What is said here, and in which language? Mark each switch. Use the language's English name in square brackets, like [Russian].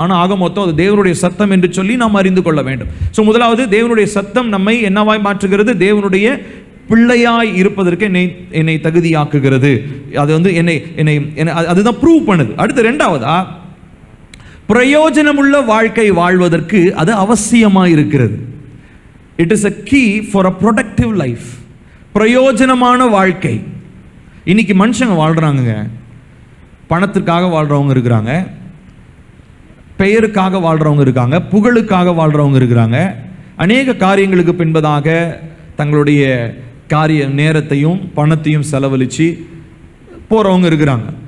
[Tamil] ஆனால் ஆக மொத்தம் அது தேவனுடைய சத்தம் என்று சொல்லி நாம் அறிந்து கொள்ள வேண்டும். ஸோ முதலாவது, தேவனுடைய சத்தம் நம்மை என்னவாய் மாற்றுகிறது? தேவனுடைய பிள்ளையாய் இருப்பதற்கு என்னை தகுதியாக்குகிறது. அது வந்து என்னை அதுதான் ப்ரூவ் பண்ணுது. அடுத்து ரெண்டாவதா, பிரயோஜனமுள்ள வாழ்க்கை வாழ்வதற்கு அது அவசியமாக இருக்கிறது. [English] It is a key for a productive life. [Tamil] பிரயோஜனமான வாழ்க்கை. இன்னைக்கு மனுஷங்க வாழ்றாங்க, பணத்திற்காக வாழ்றவங்க இருக்கிறாங்க, பெயருக்காக வாழ்றவங்க இருக்காங்க, புகழுக்காக வாழ்றவங்க இருக்கிறாங்க, அநேக காரியங்களுக்கு பின்பதாக தங்களுடைய காரிய நேரத்தையும் பணத்தையும் செலவழித்து போறவங்க இருக்கிறாங்க.